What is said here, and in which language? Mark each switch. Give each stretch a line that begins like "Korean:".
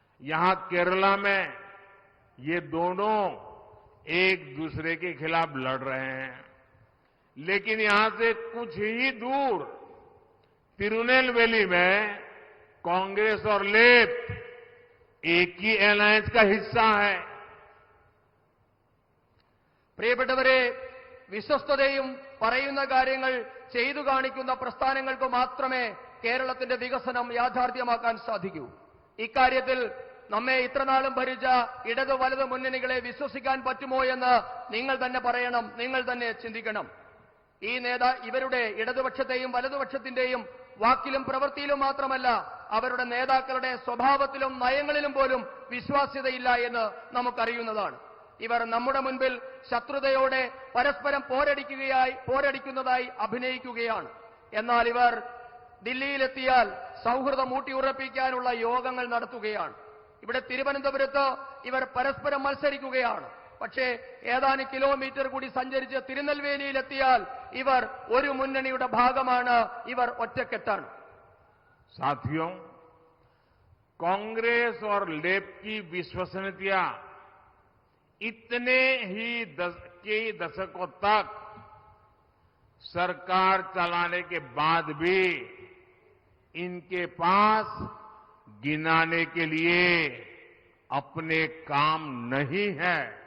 Hindi: यहां केरला में ये दोनों एक दूसरे के खिलाफ लड़ रहे हैं, लेकिन यहां से कुछ ही दूर तिरुनेलवेली में कांग्रेस और लेप एक ही अलायंस का हिस्सा है।
Malayalam: പ്രിയപ്പെട്ടവരെ, വിശ്വസ്തതയും പറയുന്ന കാര്യങ്ങൾ ചെയ്തു കാണിക്കുന്ന പ്രസ്ഥാനങ്ങൾക്ക് മാത്രമേ കേരളത്തിന്റെ വികസനം യാഥാർത്ഥ്യമാക്കാൻ സാധിക്കൂ. ഇക്കാര്യത്തിൽ നമ്മെ ഇത്രനാളും ഭരിച്ച ഇടതു വലതു മുന്നണികളെ വിശ്വസിക്കാൻ പറ്റുമോ എന്ന് നിങ്ങൾ തന്നെ പറയണം, നിങ്ങൾ തന്നെ ചിന്തിക്കണം. ഇവരുടെ ഇടതുപക്ഷത്തെയും വലതുപക്ഷത്തിന്റെയും വാക്കിലും പ്രവൃത്തിയിലും മാത്രമല്ല, അവരുടെ നേതാക്കളുടെ സ്വഭാവത്തിലും നയങ്ങളിലും പോലും വിശ്വാസ്യതയില്ല എന്ന് നമുക്കറിയുന്നതാണ്. ഇവർ നമ്മുടെ മുൻപിൽ ശത്രുതയോടെ പരസ്പരം പോരടിക്കുന്നതായി അഭിനയിക്കുകയാണ്. എന്നാൽ ഇവർ ദില്ലിയിലെത്തിയാൽ സൗഹൃദം ഊട്ടിയുറപ്പിക്കാനുള്ള യോഗങ്ങൾ നടത്തുകയാണ്. ഇവിടെ തിരുവനന്തപുരത്ത് ഇവർ പരസ്പരം മത്സരിക്കുകയാണ്. പക്ഷേ ഏതാനും കിലോമീറ്റർ കൂടി സഞ്ചരിച്ച് തിരുനെൽവേലിയിലെത്തിയാൽ ഇവർ ഒരു മുന്നണിയുടെ ഭാഗമാണ്, ഇവർ ഒറ്റക്കെട്ടാണ്.
Hindi: साथियों, कांग्रेस और लेप की विश्वसनीयता इतने ही दशकों तक सरकार चलाने के बाद भी इनके पास गिनाने के लिए अपने काम नहीं है।